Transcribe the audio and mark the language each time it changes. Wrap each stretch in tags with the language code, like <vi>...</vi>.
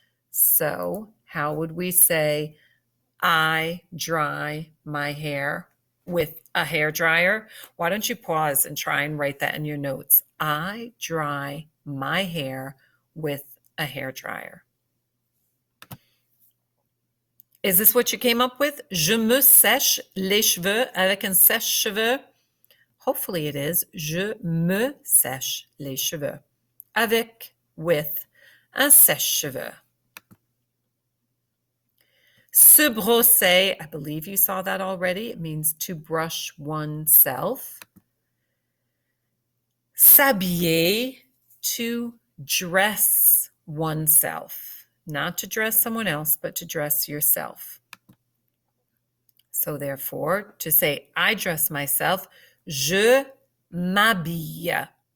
<en>So how would we say, I dry my hair with a hair dryer? Why don't you pause and try and write that in your notes? I dry my hair with a hair dryer. Is this what you came up with?</en> <fr>Je me sèche les cheveux avec un sèche-cheveux.</fr> <en>Hopefully it is.</en> <fr>Je me sèche les cheveux with un sèche-cheveux.</fr> <en>Se brosser, I believe you saw that already. It means to brush oneself. S'habiller, to dress oneself. Not to dress someone else, but to dress yourself. So therefore, to say, I dress myself,</en> <fr>je m'habille.</fr>